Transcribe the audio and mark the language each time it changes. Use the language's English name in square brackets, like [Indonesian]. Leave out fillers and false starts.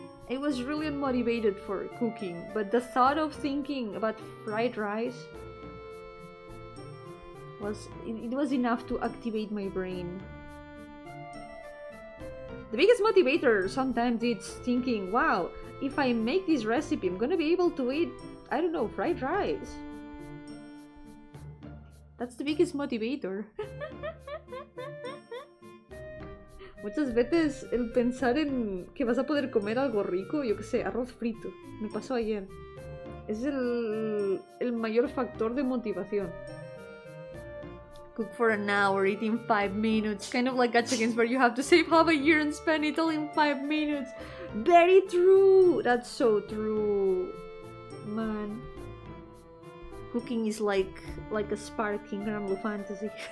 [English] I was really unmotivated for cooking, but the thought of thinking about fried rice was enough to activate my brain. The biggest motivator sometimes it's thinking, wow, if I make this recipe, I'm gonna be able to eat, I don't know, fried rice. That's the biggest motivator. [Spanish] Muchas veces el pensar en que vas a poder comer algo rico, yo que sé, arroz frito, me pasó ayer, es el mayor factor de motivación. [English] Cook for an hour, eat in 5 minutes, kind of like Gacha games where you have to save half a year and spend it all in 5 minutes. Very true! That's so true. Man. Cooking is like a spark in Grand Blue Fantasy.